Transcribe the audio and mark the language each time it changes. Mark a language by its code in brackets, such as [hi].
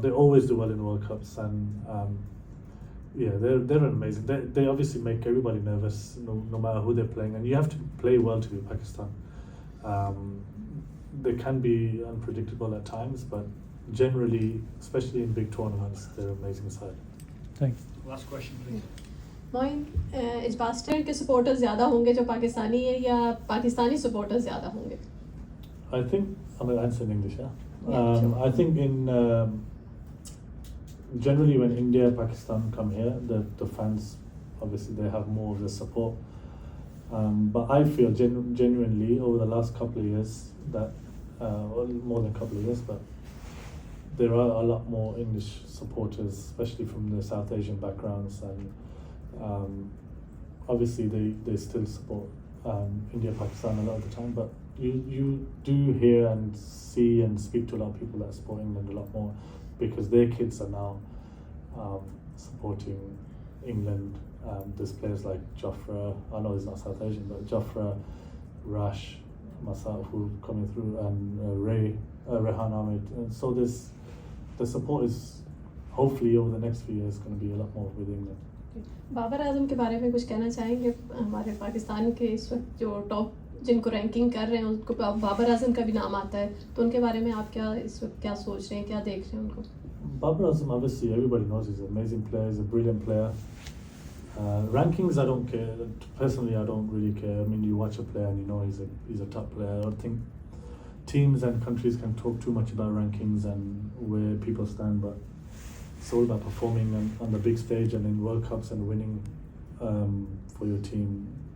[en] They always do well in World Cups, and yeah, they're amazing. They obviously make everybody nervous, no matter who they're playing, and you have to play well to beat Pakistan. They can be unpredictable at times, but generally, especially in big tournaments, they're an amazing side. Thanks. Last question, please. [hi] Moin, Edgbaston के supporters ज़्यादा होंगे जो पाकिस्तानी है या Pakistani supporters ज़्यादा होंगे? [en] I think I'm going to answer in English. Yeah. Sure. I think generally when India, Pakistan come here, the fans obviously they have more of the support. But I feel genuinely over the last couple of years that well, more than a couple of years, but there are a lot more English supporters, especially from the South Asian backgrounds, and obviously they still support India, Pakistan a lot of the time, but you do hear and see and speak to a lot of people that support England a lot more because their kids are now supporting England. There's players like Jofra, I know he's not South Asian, but Jofra, Rash, myself who are coming through, and Rehan Ahmed. And so the support is hopefully over the next few years going to be a lot more with England. [hi] Babar Azam के बारे में कुछ कहना चाहेंगे? हमारे पाकिस्तान के इस वक्त जो टॉप जिनको रैंकिंग कर रहे हैं उनको बाबर आजम का भी नाम आता है, तो उनके बारे में आप क्या इस वक्त क्या सोच रहे हैं, क्या देख रहे हैं उनको? [en] Babar Azam, obviously everybody knows he's an amazing player, he's a brilliant player. Rankings, I don't care. Personally, I don't really care. I mean, you watch a player and you know he's a top player. I don't think teams and countries can talk too much about rankings and where people stand, but it's all about performing on the big stage and in World Cups and winning for your team.